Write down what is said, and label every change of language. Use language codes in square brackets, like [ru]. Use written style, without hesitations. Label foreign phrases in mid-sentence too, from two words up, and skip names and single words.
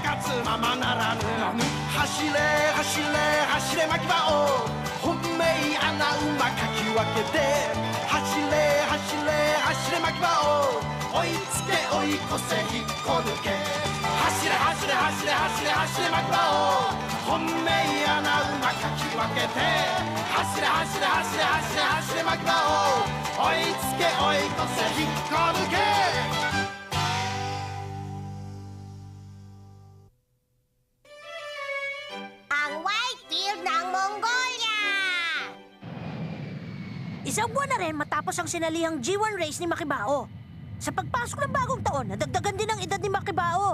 [ja] 活ままならぬ走れ走れ走れ巻き場を本命穴馬かき分けて走れ走れ走れ巻き場を追いつけ追い越せ引っこ抜け走れ走れ走れ走れ走れ巻き場を本命穴馬かき分けて走れ走れ走れ走れ走れ巻き場を追いつけ追い越せ引っこ抜け [tl] Ang Whitefield ng Mongolia! Isang buwan na rin matapos ang sinalihang G1 race ni Makibao. Sa pagpasok ng bagong taon, nadagdagan din ang edad ni Makibao.